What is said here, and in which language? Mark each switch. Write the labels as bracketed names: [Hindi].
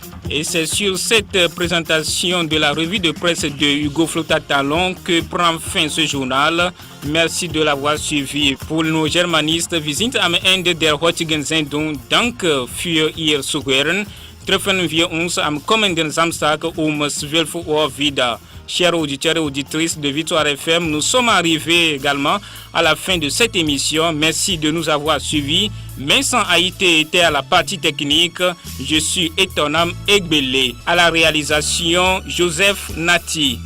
[French] Et c'est sur cette présentation de la revue de presse de Hugo Flotta-Talon que prend fin ce journal. Merci de l'avoir suivi. Pour nos germanistes, [German] wir sind am Ende der heutigen Sendung. Danke für Ihr Zuhören. Treffen wir uns am kommenden Samstag um 12 Uhr wieder. [French] Chers auditeurs et auditrices de Victoire FM, nous sommes arrivés également à la fin de cette émission. Merci de nous avoir suivis. Vincent Haïté était à la partie technique. Je suis Etonam Egbele. À la réalisation, Joseph Nati.